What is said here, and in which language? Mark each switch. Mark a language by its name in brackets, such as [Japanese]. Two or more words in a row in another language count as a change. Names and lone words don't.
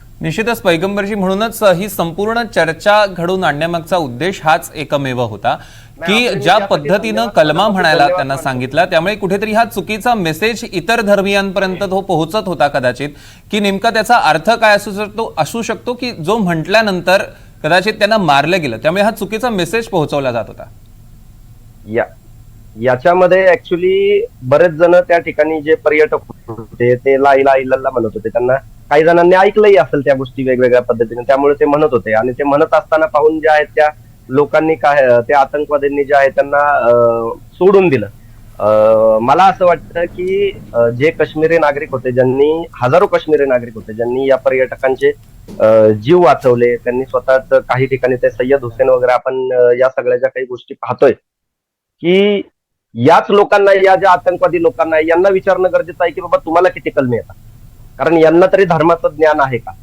[Marathi] निश्चितच पैगंबरजी, म्हणूनच ही संपूर्ण चर्चा घडवून आणण्यामागचा उद्देश हाच एकमेव होता की ज्या पद्धतीनं कलमा म्हणायला त्यांना सांगितला त्यामुळे कुठेतरी हा चुकीचा मेसेज इतर धर्मियांपर्यंत तो पोहोचत होता कदाचित, की नेमका त्याचा अर्थ काय असू शकतो की जो म्हटल्यानंतर कदाचित त्यांना मारलं गेलं, त्यामुळे हा चुकीचा मेसेज पोहोचवला जात होता. याच्यामध्ये ऍक्च्युली बरेच जण त्या ठिकाणी जे पर्यटक होते ते [Arabic] لا إله إلا الله [Marathi] म्हणत होते. त्यांना काही जणांनी ऐकलंही असेल त्या गोष्टी वेगवेगळ्या पद्धतीने, त्यामुळे ते म्हणत होते. आणि ते म्हणत असताना पाहून जे आहेत त्या लोकांनी काय, त्या आतंकवाद्यांनी जे आहे त्यांना सोडून दिलं. मला असं वाटतं की जे काश्मीरी नागरिक होते, हजारो काश्मीरी नागरिक होते ज्यांनी या पर्यटकांचे जीव वाचवले, त्यांनी स्वतःच काही ठिकाणी ते सय्यद हुसेन वगैरे आपण या सगळ्या ज्या काही गोष्टी पाहतोय की याच लोकांना, या ज्या आतंकवादी लोकांना यांना विचारणं गरजेचं आहे की बाबा तुम्हाला किती कलमे येतात, कारण यांना तरी धर्माचं ज्ञान आहे का?